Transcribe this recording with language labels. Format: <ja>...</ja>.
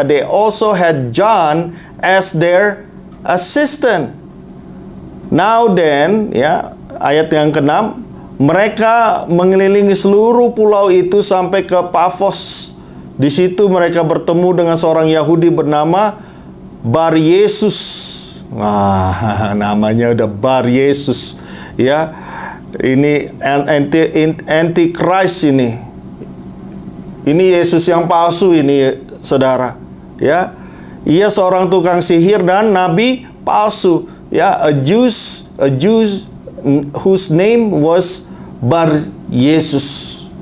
<en>They also had John as their assistant. Now then,</en> <id>ya, ayat yang ke-6, mereka mengelilingi seluruh pulau itu sampai ke Pafos. Di situ mereka bertemu dengan seorang Yahudi bernama Bar Yesus. Wah, namanya udah Bar Yesus, ya. Ini anti-Christ ini. Ini Yesus yang palsu ini, saudara. Ya, ia seorang tukang sihir dan nabi palsu.</id> <en>Ya, a Jew whose name was Bar Yesus.</en>